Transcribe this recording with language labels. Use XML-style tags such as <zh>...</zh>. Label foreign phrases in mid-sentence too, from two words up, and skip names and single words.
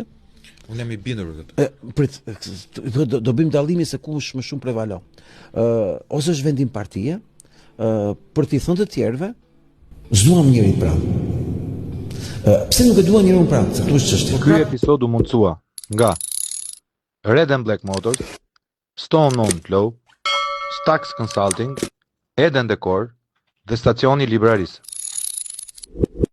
<sq>Unë jam i bindur për këtë. Do bëjmë dallimin se kush më shumë prevalon. Ose është vendim partie, për t'i thënë të tjerëve, s'duam njërin pranë. Pse nuk e duan njërin pranë? Se këtu është çështja. Ky episod u mundësua nga Red and Black Motors, Stone On Flow, Stax Consulting, Eden Decor dhe Stacioni Libraris.</sq>